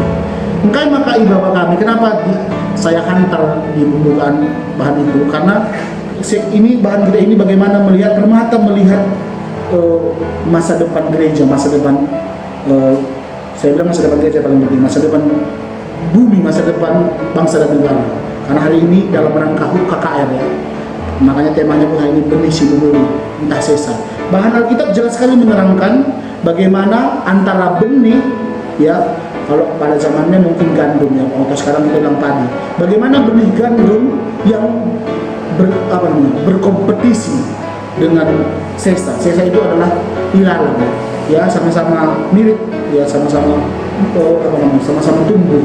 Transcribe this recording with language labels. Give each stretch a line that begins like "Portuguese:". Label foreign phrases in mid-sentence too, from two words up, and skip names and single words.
Indonesian: Maka ibadah kami, kenapa saya hantar di pembukaan bahan itu, karena ini bahan kita ini bagaimana melihat Permata, melihat masa depan gereja, masa depan saya bilang masa depan gereja paling penting, masa depan bumi, masa depan bangsa dan negara. Karena hari ini dalam rangka KKR ya, makanya temanya pun hari ini
Batak Karo: benih si mehuli entah sesa.
Indonesian: Bahan Alkitab jelas sekali menerangkan bagaimana antara benih ya, kalau pada zamannya mungkin gandum ya, atau sekarang kita bilang padi. Bagaimana benih gandum yang berkompetisi dengan sesa. Sesa itu adalah ilalang ya, sama-sama mirip ya, sama-sama sama-sama tumbuh.